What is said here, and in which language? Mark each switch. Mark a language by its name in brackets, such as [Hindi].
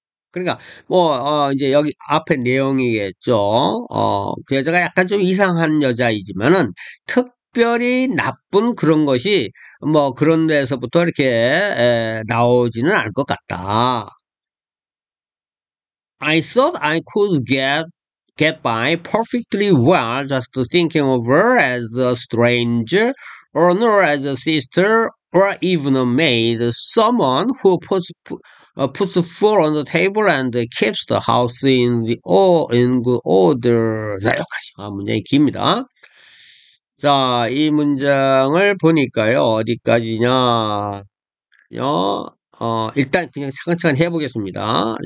[Korean] 그러니까, 이제 여기 앞에 내용이겠죠. 그 여자가 약간 좀 이상한 여자이지만은, 특별히 나쁜 그런 것이, 그런 데서부터 이렇게, 나오지는 않을 것 같다. [English] I thought I could get by perfectly well just thinking of her as a stranger, or not as a sister, or even a maid, someone who puts food on the table and keeps the house in good order. [Korean] 자, 여기까지. 문장이 깁니다. 자, 이 문장을 보니까요, 어디까지냐, 일단 그냥 차근차근 해보겠습니다.